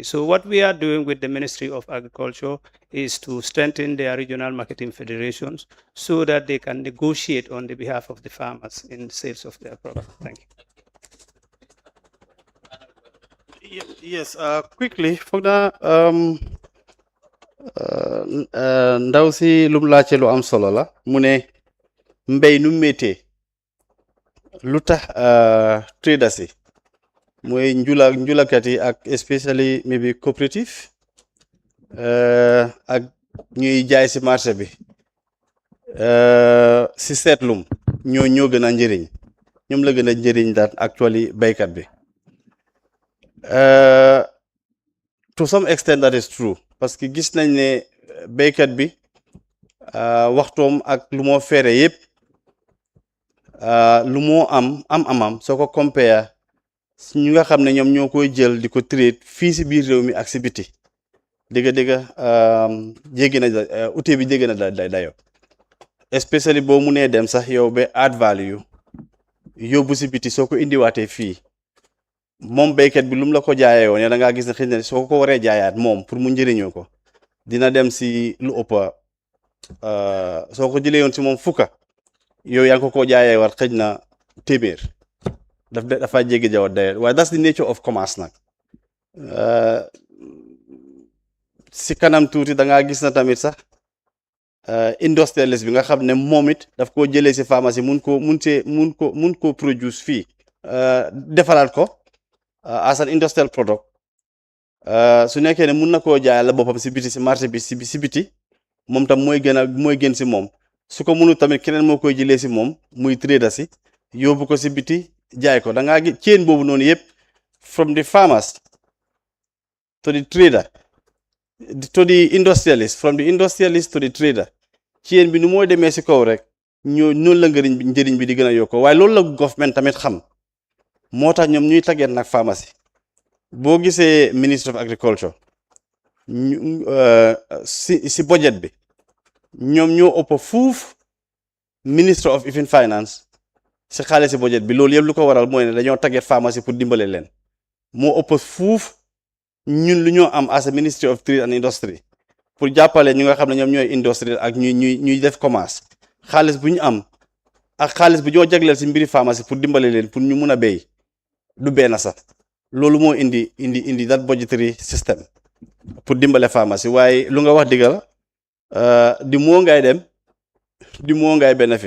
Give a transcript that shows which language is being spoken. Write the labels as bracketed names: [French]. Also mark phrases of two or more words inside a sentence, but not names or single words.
[English] So what we are doing with the Ministry of Agriculture is to strengthen their regional marketing federations so that they can negotiate on the behalf of the farmers in sales of their product. Thank you. Yes, quickly, for the [Wolof] ndaw si lum laajte lu am solo la mu ne mbéy nu méttee lu tax traders yi mooy njulakat yi ak [English] especially maybe cooperative [Wolof] ak ñuy jaay si marché bi si seetlum ñoo gën a njëriñ ñoom la gën a njëriñ daal actually béykat bi [English] to some extent that is true [French] parce que [Wolof] gis nañ ne béykat bi waxtoom ak lu moo fere yëpp lu moo amam soo ko compare ñu nga xam ne ñoom ñoo koy jël di ko trade fii si biir réew mi ak si biti dëgg jéggi na outil bi jéggi na dayo especially boo munee dem sax yow ba [English] add value [Wolof] yóbbu si biti soo ko indiwaatee fii moom béykat bi lu mu la ko jaayee woon da ngaa gis ne xëy na soo ko waree jaayaat moom pour mu njëriñoo ko dina dem si lu ëpp soo ko jëlee yoon si moom fukka yow yaa ngi ko jaayee war xëj na téeméer dafa jéggi jaww dayo waaye [English] that's the nature of commerce [Wolof] nag si kanam tuuti da ngaa gis na tamit sax industrialist bi nga xam ne moom it daf koo jëlee si pharmacie mun koo produce fii defaraat ko [English] as an industrial product [Wolof] su nekkee ne mun na koo jaayal la boppam si biti si marché bi si biti moom tam mooy gën si moom su ko mënu tamit keneen moo koy jëlee si moom muy trader si yóbbu ko si biti jaay ko da ngaa gis chain boobu noonu yëpp [English] from the farmers to the trader to the industrialist from the industrialist to the trader [Wolof] chain bi nu mooy demee si kaw rek noonu la njëriñ bi di gën a yokko waaye loolu la government tamit xam moo tax ñoom ñuy taggeet nag pharmacie boo gisee [English] ministre of agriculture [Wolof] si budget bi ñoom ñoo ëpp fuuf [English] ministre of even finance [Wolof] si xaalis si budget bi loolu yëpp lu ko waral mooy ne dañoo taggeet pharmacie pour dimbale leen moo ëpp fuuf ñun lu ñoo am [English] as a ministry of trade and industry [Wolof] pour jàppale ñu nga xam ne ñoom ñooy industrie ak ñuy def commerce xaalis bu ñu am ak xaalis bu ñoo jagleel si mbiri pharmacie pour dimbale leen pour ñu mun a béy du benn sax loolu moo indi [English] that budgetary system [Wolof] pour dimbale pharmacie waaye lu nga wax dëgg la di moo ngay dem di moo ngay benefit